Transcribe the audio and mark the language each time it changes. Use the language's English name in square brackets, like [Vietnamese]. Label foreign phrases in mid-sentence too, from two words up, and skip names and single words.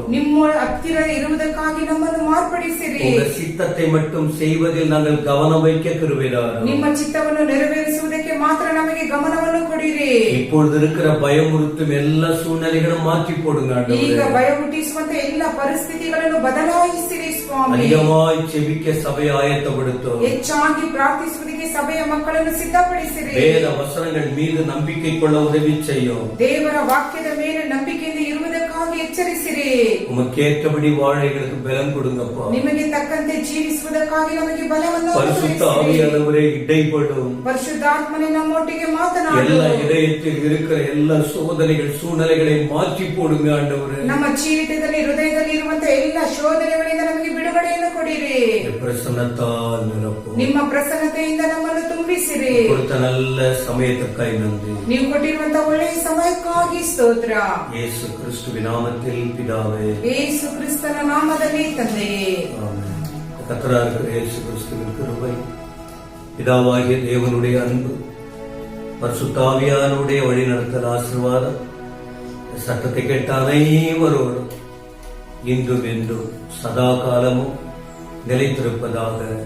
[Kannada] ನಿಮ್ಮ ಹತ್ತಿರ ಇರುವುದಕ್ಕಾಗಿ ನಮ್ಮನ್ನು ಮಾರ್ಪಡಿಸಿರಿ. [Tamil] உங்க சித்தத்தை மட்டும் செய்வதில் நாங்கள் கவனம் வைக்க கிருபைதாரும். [Kannada] ನಿಮ್ಮ ಚಿತ್ತವನ್ನು ನೆರವೇರಿಸುವುದಕ್ಕೆ ಮಾತ್ರ ನಮಗೆ ಗಮನವನ್ನು ಕೊಡಿರಿ. [Tamil] இப்பொழுது இருக்கிற பயமுறுத்தும் எல்லா சூழ்நிலைகளும் மாற்றி போடுங்க ஆண்டவரே. [Kannada] ಈಗ ಭಯ ಹುಟ್ಟಿಸುವಂತ ಎಲ್ಲ ಪರಿಸ್ಥಿತಿಗಳನ್ನು ಬದಲಾಯಿಸಿರಿ ಸ್ವಾಮಿ. [Tamil] அதிகமாய் செபிக்க சபையை ஆயத்தப்படுத்தும். [Kannada] ಹೆಚ್ಚಾಗಿ ಪ್ರಾರ್ಥಿಸುವುದಕ್ಕೆ ಸಭೆಯ ಮಕ್ಕಳನ್ನು ಸಿದ್ಧಪಡಿಸಿರಿ. [Tamil] வேத வசனங்கள் மீது நம்பிக்கை கொள்ள உதவி செய்யும். [Kannada] ದೇವರ ವಾಕ್ಯದ ಮೇಲೆ ನಂಬಿಕೆಯಿಂದ ಇರುವುದಕ್ಕಾಗಿ ಎಚ್ಚರಿಸಿರಿ. [Tamil] உமக்கேற்றபடி வாழ எங்களுக்கு பலம் கொடுங்கப்பா. [Kannada] ನಿಮಗೆ ತಕ್ಕಂತೆ ಜೀವಿಸುವುದಕ್ಕಾಗಿ ನಮಗೆ ಬಲವನ್ನು [Tamil] பரிசுத்த [Kannada] ಅನುಗ್ರಹಿಸಿರಿ. [Tamil] ஆவியானவரே இடைப்படும். [Kannada] ಪರಿಶುದ್ಧಾತ್ಮನೇ ನಮ್ಮೊಟ್ಟಿಗೆ ಮಾತನಾಡು. [Tamil] எல்லா இதயத்தில் இருக்கிற எல்லா சோதனைகள் சூழ்நிலைகளை மாற்றி போடுங்க ஆண்டவரே. [Kannada] ನಮ್ಮ ಜೀವಿತದಲ್ಲಿ ಹೃದಯದಲ್ಲಿ ಇರುವಂತ ಎಲ್ಲ ಶೋಧನೆಗಳಿಂದ ನಮಗೆ ಬಿಡುಗಡೆಯನ್ನು ಕೊಡಿರಿ. [Tamil] பிரசன்னத்தால் நிரப்பும். [Kannada] ನಿಮ್ಮ ಪ್ರಸನ್ನತೆಯಿಂದ ನಮ್ಮನ್ನು ತುಂಬಿಸಿರಿ. [Tamil] கொடுத்த நல்ல சமயத்துக்காய் நன்றி. [Kannada] ನೀವು ಕೊಟ್ಟಿರುವಂತ ಒಳ್ಳೆಯ ಸಮಯಕ್ಕಾಗಿ ಸ್ತೋತ್ರ. [Tamil] இயேசு கிறிஸ்துவின் நாமத்தில் பிதாவே. [Kannada] ಯೇಸು ಕ್ರಿಸ್ತನ ನಾಮದಲ್ಲಿ ತಂದೆಯೇ. [Tamil] ஆமென். கர்த்தராகிய இருக்கிற இயேசு கிறிஸ்துவின் கிருபை, பிதாவாகிய தேவனுடைய அன்பு, பரிசுத்த ஆவியானவருடைய வழிநடத்தல் ஆசீர்வாதம் சத்தத்தை கேட்ட அனைவரோடும் இன்றும் என்றும் சதா காலமும் நிலைத்திருப்பதாக.